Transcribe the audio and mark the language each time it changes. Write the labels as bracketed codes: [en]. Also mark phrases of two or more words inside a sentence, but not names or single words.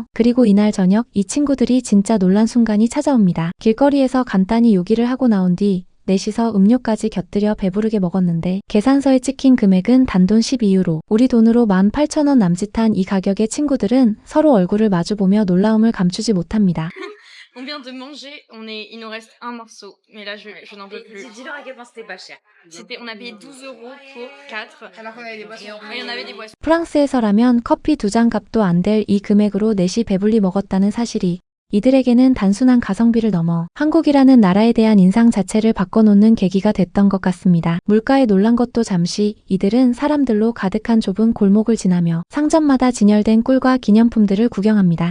[ko] 그리고 이날 저녁 이 친구들이 진짜 놀란 순간이 찾아옵니다. 길거리에서 간단히 요기를 하고 나온 뒤 넷이서 음료까지 곁들여 배부르게 먹었는데 계산서에 찍힌 금액은 단돈 12유로. 우리 돈으로 18,000원 남짓한 이 가격에 친구들은 서로 얼굴을 마주보며 놀라움을 감추지 못합니다. [fr] On vient de manger, il nous reste un morceau, mais là je n'en peux plus. Dis-leur à quel point c'était pas cher. On a payé 12 euros pour 4. Alors qu'on avait des boissons. Et on avait des boissons. [ko] 프랑스에서라면 커피 2잔 값도 안 될 이 금액으로 넷이 배불리 먹었다는 사실이 이들에게는 단순한 가성비를 넘어 한국이라는 나라에 대한 인상 자체를 바꿔놓는 계기가 됐던 것 같습니다. 물가에 놀란 것도 잠시 이들은 사람들로 가득한 좁은 골목을 지나며 상점마다 진열된 꿀과 기념품들을 구경합니다.